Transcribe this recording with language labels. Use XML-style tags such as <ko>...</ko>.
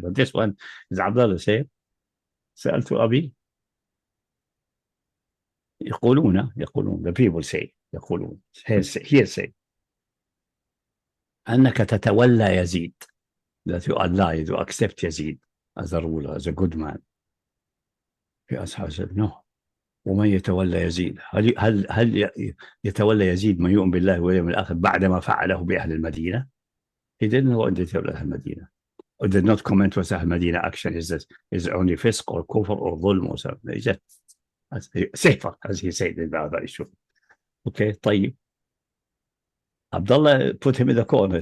<en>But this one is Abdullah saying,</en> <ar>سألت أبي يقولون</ar> <en>the people say يقولون hearsay</en> <ar>أنك تتولى يزيد,</ar> <en>that you ally, you accept Yazid as a ruler, as a good man.</en> <ar>في أصحاب</ar> <en>said no.</en> <ar>ومن يتولى يزيد هل يتولى يزيد من يؤمن بالله واليوم الآخر بعدما فعله بأهل المدينة?</ar> <en>He didn't know what did أهل المدينة. Or did not comment what Ahl Medina action is only fisq or kufr or dhulm or something. They just safer, as he said in the other issue. Okay, طيب. Abdullah put him in the corner.</en>